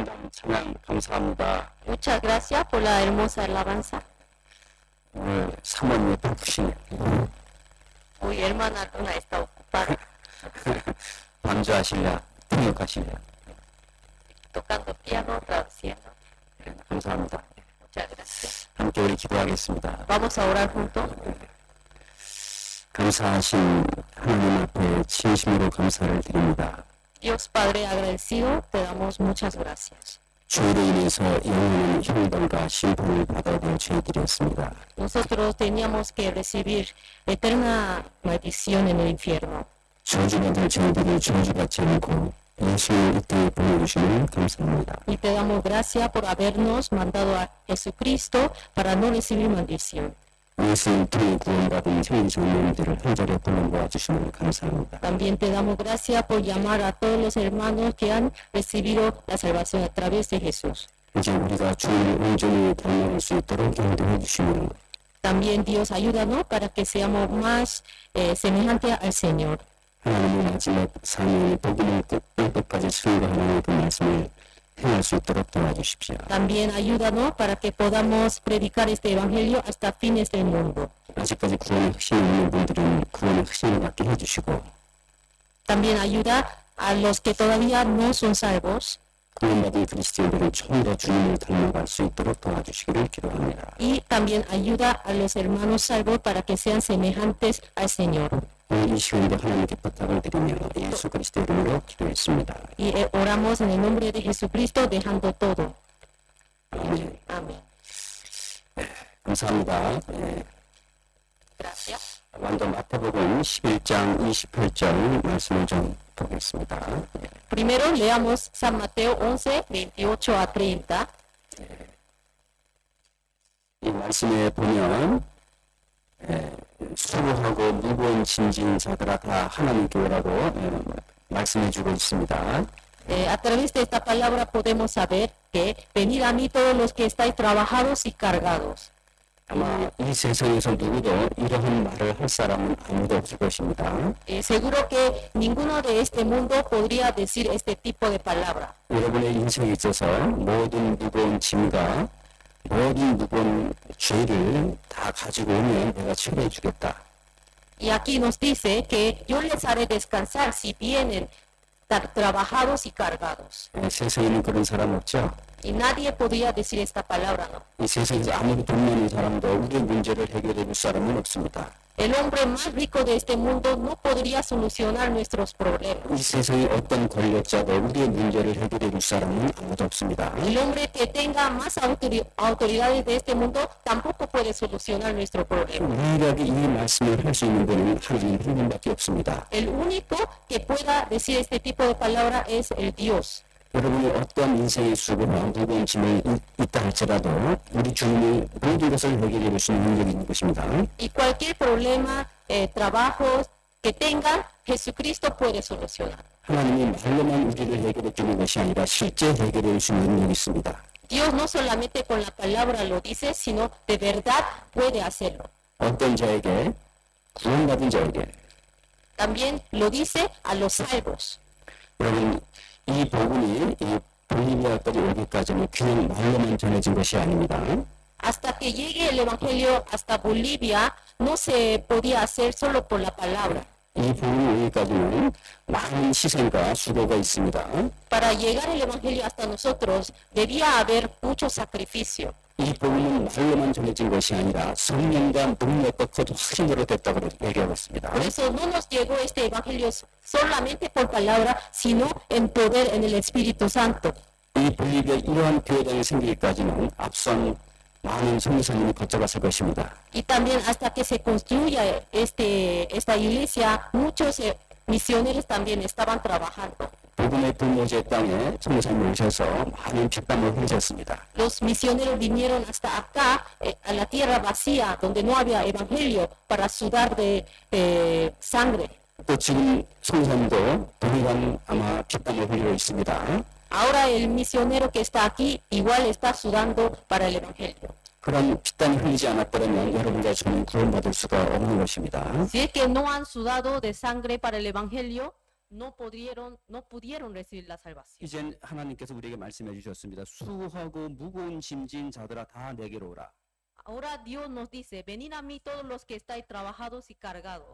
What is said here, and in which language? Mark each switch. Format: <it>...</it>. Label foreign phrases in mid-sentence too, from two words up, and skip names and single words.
<ko>찬양 감사합니다.</ko> <es>Muchas gracias por la hermosa alabanza.</es> <ko>오늘 사모님이 바쁘시네.</ko> <es>Hoy hermana Luna está ocupada</es> <ko>반주하실래? 통역하실래?</ko> <es>tocando piano, traduciendo.</es> <ko>네, 감사합니다.</ko> <es>Muchas gracias.</es> <ko>함께 우리 기도하겠습니다.</ko> <es>Vamos a orar juntos.</es> <ko>감사하신 하나님 앞에 진심으로 감사를 드립니다.</ko> <es>Dios Padre agradecido, te damos muchas gracias.</es> <ko>주의로 인해서 영원한 형벌과 심판을 받아야 될 저희들이었습니다.</ko> <es>Nosotros teníamos que recibir eterna maldición en el infierno.</es> <ko>저주받을 저희들이 저주받지 않고 예수를 이 땅에 보내주시면 감사합니다.</ko> <es>Y te damos gracias por habernos mandado a Jesucristo para no recibir maldición.</es> <ko>예수를 통해 구원받은 형제 자매님들을 한 자리에 불러 모아주시면 감사합니다.</ko> <es>También te damos gracias por llamar a todos los hermanos que han recibido la salvación a través de Jesús.</es> <ko>이제 우리가 주님을 온전히 닮아갈 수 있도록 인도해 주시면</ko> <es>También Dios ayúdanos para que seamos más semejantes al Señor.</es> <ko>하나님의 마지막 사명이 복음을 끝까지 증거하는 그 말씀을 행할 수 있도록 도와주십시오.</ko> <es>También ayúdanos para que podamos predicar este evangelio hasta fines del mundo.</es> <ko>아직까지 구원의 확신이 없는 분들은 구원의 확신을 갖게 해주시고</ko> <es>También ayuda a los que todavía no son salvos</es> <ko>구원받은 그리스도인들은 좀 더 주님을 닮아갈 수 있도록 도와주시기를 기도합니다.</ko> <es>y también ayuda a los hermanos salvos para que sean semejantes al Señor.</es> <ko>오늘 이 시간도 하나님께 부탁을 드리며 예수 그리스도 이름으로 기도했습니다.</ko> <es>Y oramos en el nombre de Jesucristo dejando todo.</es> <ko>아멘.</ko> <es>Amén.</es> <ko>감사합니다.</ko> <es>Gracias.</es> <ko>먼저 마태복음 11장 28절 말씀을 좀 보겠습니다.</ko> <es>Primero leamos San Mateo 11, 28 a 30.</es> <ko>이 말씀에 보면 수고하고 무거운 짐진 자들아 다 하나님께 오라고 말씀해주고 있습니다.</ko> <es>A través de esta palabra podemos saber que venid a mí todos los que estáis trabajados y cargados.</es> <ko>아마 이 세상에서 누구도 이러한 말을 할 사람은 아무도 없을 것입니다.</ko> <es>Seguro que ninguno de este mundo podría decir este tipo de palabra.</es> <ko>여러분의 인생에 있어서 모든 무거운 짐과 모든 무거운 죄를 다 가지고 오면 내가 치료해 주겠다.</ko> <es>Y aquí nos dice que yo les haré descansar si vienen trabajados y cargados.</es> <ko>세상에는 그런 사람 없죠?</ko> <es>Y nadie podría decir esta palabra, ¿no?</es> <ko>이 세상에서 아무리 돈 많은 사람도 우리의 문제를 해결해 줄 사람은 없습니다.</ko> <es>El hombre más rico de este mundo no podría solucionar nuestros problemas.</es> <ko>이 세상의 어떤 권력자도 우리의 문제를 해결해 줄 사람은 아무도 없습니다.</ko> <es>El hombre que tenga más autoridades de este mundo tampoco puede solucionar nuestro problema.</es> <ko>유일하게 이 말씀을 할 수 있는 분은 하나님 한 분밖에 없습니다.</ko> <es>El único que pueda decir este tipo de palabra es el Dios.</es> <ko>여러분이 어떤 인생의 수고나 무거운 짐을 있다 할지라도 우리 주님이 모든 것을 해결해 줄 수 있는 능력이 있는 것입니다.</ko> <es>Y cualquier problema, trabajo que tengan, Jesucristo puede solucionar.</es> <ko>하나님이 말로만 우리를 해결해 주는 것이 아니라 실제 해결해 줄 수 있는 능력이 있습니다.</ko> <es>Dios no solamente con la palabra lo dice, sino de verdad puede hacerlo.</es> <ko>어떤 자에게 구원받은 자에게</ko> <es>También lo dice a los salvos.</es> <ko>여러분 이 복음이 이 볼리비아까지 오기까지는 그냥 말로만 전해진 것이 아닙니다.</ko> <es>Hasta que llegue el Evangelio hasta Bolivia, no se podía hacer solo por la palabra.</es> <ko>이 복음이 오기까지는 많은 희생과 수고가 있습니다.</ko> <es>Para llegar el Evangelio hasta nosotros, debía haber mucho sacrificio.</es> <ko>이 복음은 말로만 전해진 것이 아니라 성령과 능력과 거듭 확신으로 됐다고 얘기하고 있습니다.</ko> <es>Por eso no nos llegó este Evangelio solamente por palabra, sino en poder en el Espíritu Santo.</es> <ko>이 볼리비아 이러한 교회당이 생기기까지는 앞선 많은 선교사님이 거쳐갔을 것입니다.</ko> <es>Y también hasta que se construya esta iglesia, muchos misioneros también estaban trabajando.</es> <ko>복음의 불모지의 땅에 선교사님이 오셔서 많은 핏땀을 흘리셨습니다.</ko> <es>Los misioneros vinieron hasta acá, a la tierra vacía, donde no había evangelio, para sudar de sangre.</es> <ko>또 지금 선교사님도 동일한 아마 핏땀을 흘리고 있습니다.</ko> <es>Ahora el misionero que está aquí igual está sudando para el evangelio.</es> <ko>그런 핏땀을 흘리지 않았다면 여러분과 저는 구원받을 수가 없는 것입니다.</ko> <es>Si es que no han sudado de sangre para el evangelio, no pudieron recibir la salvación.</es> <ko>이젠 하나님께서 우리에게 말씀해 주셨습니다. 수고하고 무거운 짐진 자들아 다 내게로 오라.</ko> <es>Ahora Dios nos dice, venid a mí todos los que estáis trabajados y cargados.</es>